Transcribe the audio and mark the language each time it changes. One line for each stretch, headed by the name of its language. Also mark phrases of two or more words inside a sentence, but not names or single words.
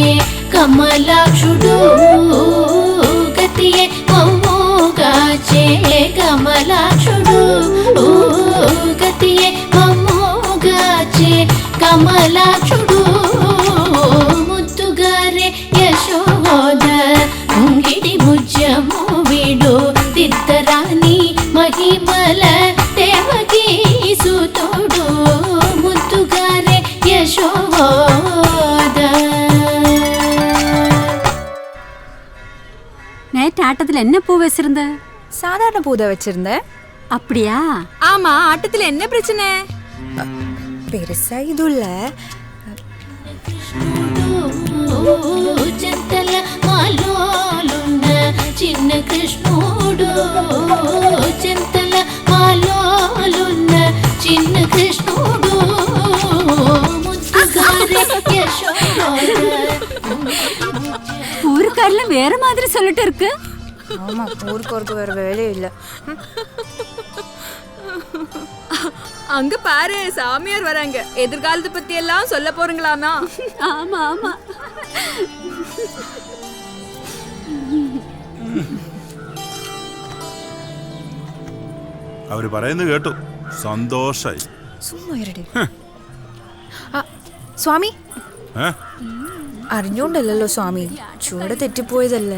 Telugu: కమలాక్షుడు గతియే మమోగాచే కమలాక్షుడు గతియే మమోగాచే కమలాక్షుడు ముద్దుగారే యశోద ముంగిడి ముత్యము వీడు దిద్దరాని మహిమల దేవకీ సుతుడు ముద్దుగారే యశోద.
Tamil: நேற்று ஆட்டத்தில் என்ன பூ வச்சிருந்த? சாதாரண பூ தான் வச்சிருந்தேன். அப்படியா? ஆமா, ஆட்டத்துல என்ன பிரச்சனை? பெருசா இதுல
Telugu: చింతల మాలోలున్న చిన్న కృష్ణుడు చింతల మాలోలున్న చిన్న కృష్ణుడు ముద్దుగారే యశోద.
Tamil: ஊருக்காரில் வேற மாதிரி சொல்லிட்டு இருக்கு. ஆமா, ஊருக்கு வேற வேலையே இல்ல. அங்க பாரு, சாமியார் வராங்க. எதிர்காலத்தை பத்தி எல்லாம் சொல்ல போறீங்களாமா? ஆமா ஆமா.
Malayalam: അവര് പറയുന്നത് കേട്ടു. സന്തോഷായി. സ്വാമി അറിഞ്ഞോണ്ടല്ലോ സ്വാമി, ചൂട് തെറ്റിപ്പോയതല്ലേ.